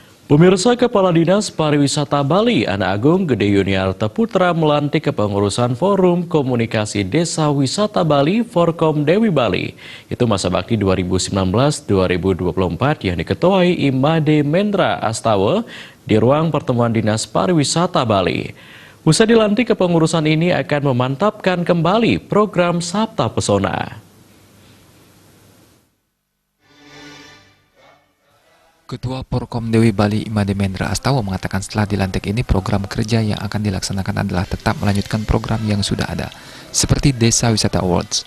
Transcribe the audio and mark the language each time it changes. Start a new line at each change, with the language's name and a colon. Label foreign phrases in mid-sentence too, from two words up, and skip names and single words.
Indonesian: Pemirsa, Kepala Dinas Pariwisata Bali, Ana Agung Gede Yuniarta Putra melantik kepengurusan Forum Komunikasi Desa Wisata Bali Forkom Dewi Bali. Itu masa bakti 2019-2024 yang diketuai Imade Mendra Astawa di ruang pertemuan Dinas Pariwisata Bali. Usai dilantik, kepengurusan ini akan memantapkan kembali program Sabta Pesona. Ketua Forkom Dewi Bali Imade Mendra Astawa mengatakan setelah dilantik ini program kerja yang akan dilaksanakan adalah tetap melanjutkan program yang sudah ada, seperti Desa Wisata Awards.